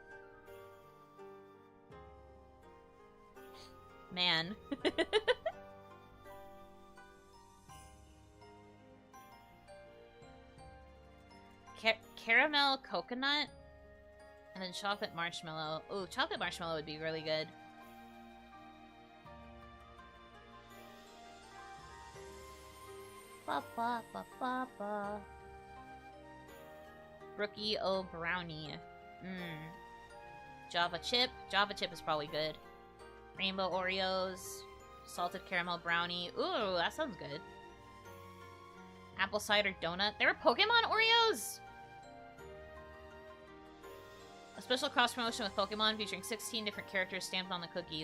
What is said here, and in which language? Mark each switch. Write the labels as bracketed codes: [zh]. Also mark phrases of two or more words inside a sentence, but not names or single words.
[en] Man. Caramel coconut and then chocolate marshmallow. Ooh, chocolate marshmallow would be really good. Ba ba ba ba ba. Brookie O Brownie. Java chip. Java chip is probably good. Rainbow Oreos. Salted caramel brownie. Ooh, that sounds good. Apple cider donut. There were Pokemon Oreos! A special cross promotion with Pokemon featuring 16 different characters stamped on the cookies.